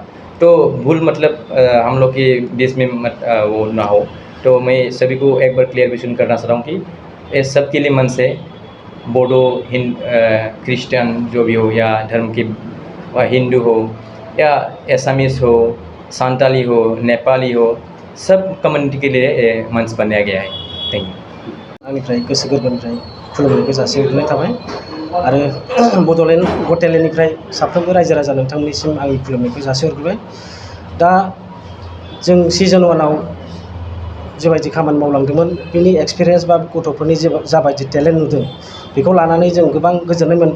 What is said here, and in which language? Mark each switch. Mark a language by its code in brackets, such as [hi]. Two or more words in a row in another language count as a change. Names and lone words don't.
[hi] तो भूल मतलब हम लोग के बीच में वो ना हो, तो मैं सभी को एक बार क्लियरिफिकेशन करना चाहता हूँ कि ये सब के लिए मन से बोडो क्रिश्चियन जो भी हो, या धर्म के हिंदू हो या एसामीज हो, सांताली हो, नेपाली हो, सब कम्युनिटी के लिए मंच बनाया गया है। [en] thank you. [brx] आंनिफ्राय गोसो गोरबोनिफ्राय खुलुमनायखौ जासिहरग्रोनाय थाबाय आरो बड'लेण्ड गट टेलेन्टनिफ्राय साफ्रोमबो रायजो राजा नोंथांमोननिसिम आंनि खुलुमनायखौ जासिहरग्रोबाय। दा जों सिजन 1 आव जेबायदि खामानि मावलांदोंमोन बेनि एक्सपिरियेन्स बा गथ'फोरनि जाबायदि टेलेन्ट नुदों बेखौ लानानै जों गोबां गोजोननाय मोन्दों।